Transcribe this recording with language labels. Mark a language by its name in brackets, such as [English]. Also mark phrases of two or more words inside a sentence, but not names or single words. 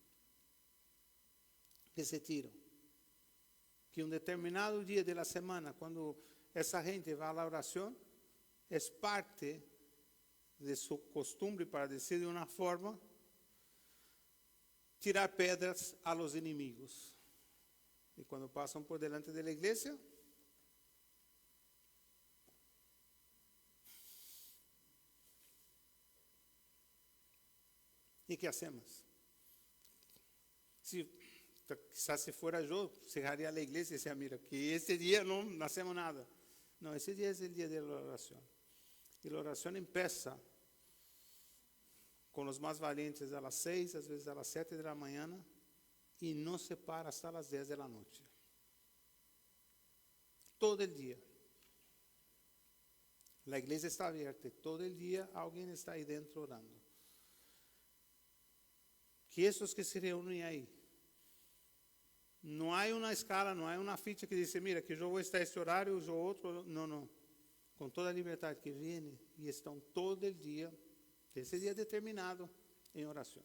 [Portuguese] Que um determinado dia da semana, quando essa gente vai à oração, é parte de sua costumbre, para dizer de uma forma, tirar pedras [Spanish] a los [Portuguese] inimigos. E quando passam por delante da igreja, e [Spanish] que hacemos? Quizás se fuera [Portuguese] eu, cerraria a igreja e dizia, mira, que esse dia não [Spanish] hacemos nada. [Portuguese] Não, esse dia é o dia da oração. E a oração empieza com os mais [Spanish] valientes a las [Portuguese] 6, às vezes [Spanish] a las [Portuguese] 7 da manhã, e não se para [Spanish] hasta las [Portuguese] 10 da noite. Todo o dia. [Spanish] La iglesia está abierta. Todo el día alguien está ahí dentro orando. Que esos que se reúnen ahí, no hay una escala, no hay una ficha que dice, mira, que yo voy a estar este horario, yo otro. No, no. Con toda libertad que vienen y están todo el día, ese día determinado, en oración.